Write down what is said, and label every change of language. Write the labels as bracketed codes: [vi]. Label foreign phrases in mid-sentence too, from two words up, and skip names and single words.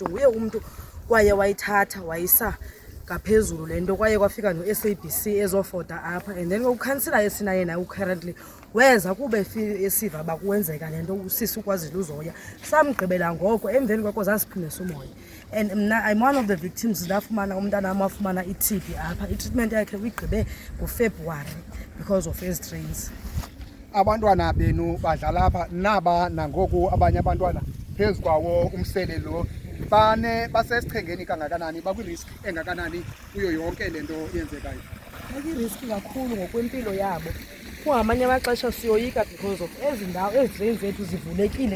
[xh] Nguye umuntu kwaye wayithatha wayisa ngaphezulu lento, kwaye kwafika no-SABC ezofota apha, [en] and then [xh] ukhansila esina yena currently weza kube esiva bakuwenzeka lento usisi ukwazile uzoya. Samgqibela ngoko emveni kwako zasiphindisa umoya, and mna [en] I'm one of the victims. [xh] Ndafumana umntana wam wafumana i-TB apha. I-treatment yakhe uyigqibe ngoFebruary [en] because of his drains. [xh] Abantwana benu badlala apha naba nangoku abanye abantwana phezu kwawo umselelo basesichengeni kangakanani, bakwirisk engakanani kuyo yonke lento yenzekayo? Bakiriski kakhulu ngokwempilo yabo. Kungamanye amaxesha siyoyika [en] because of [xh] ezi ndawo ezi zethu zivulekile.